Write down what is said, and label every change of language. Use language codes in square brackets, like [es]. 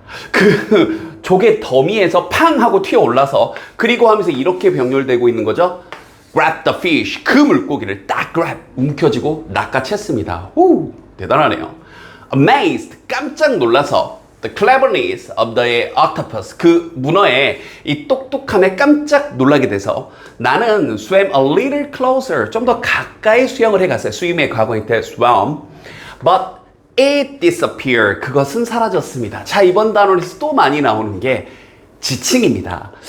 [ko] 그 조개 더미에서 팡 하고 튀어 올라서 그리고 하면서 이렇게 병렬되고 있는 거죠. [en] grab the fish. [ko] 그 물고기를 딱 grab 움켜쥐고 낚아챘습니다. 후, 대단하네요. amazed. 깜짝 놀라서 [en] the cleverness of the octopus. [ko] 그 문어의 이 똑똑함에 깜짝 놀라게 돼서 나는 [en] swam a little closer. [ko] 좀 더 가까이 수영을 해갔어요. swim의 과거일 때 swam. [en] But it disappeared. [ko] 그것은 사라졌습니다. 자, 이번 단원에서 또 많이 나오는 게 지칭입니다.